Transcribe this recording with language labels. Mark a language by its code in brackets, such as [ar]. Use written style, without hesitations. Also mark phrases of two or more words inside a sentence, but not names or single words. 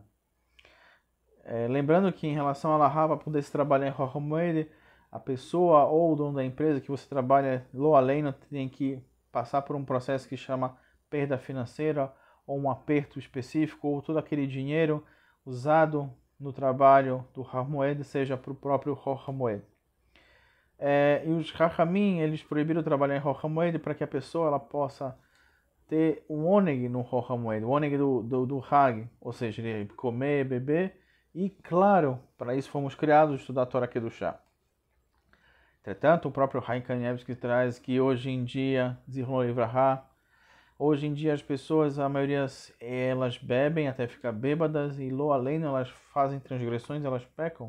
[pt] Lembrando que em relação a Lahá, para poder se trabalhar em Chol HaMoed, a pessoa ou o dono da empresa que você trabalha [he] Lo Aleinu [pt] tem que passar por um processo que chama perda financeira, ou um aperto específico, ou todo aquele dinheiro usado no trabalho do Chol HaMoed seja para o próprio Chol HaMoed. E os Chachamim, eles proibiram trabalhar em Chol HaMoed para que a pessoa ela possa ter um oneg no Chol HaMoed, o oneg do Hag, ou seja, ele comer, beber, e claro, para isso fomos criados, estudar a [he] Torá Kedushá. [pt] Entretanto, o próprio Haim Kanievsky traz que hoje em dia, [he] Zichron Livrahá, [pt] hoje em dia as pessoas, a maioria, elas bebem até ficar bêbadas e [he] Lo Aleinu, [pt] elas fazem transgressões, elas pecam.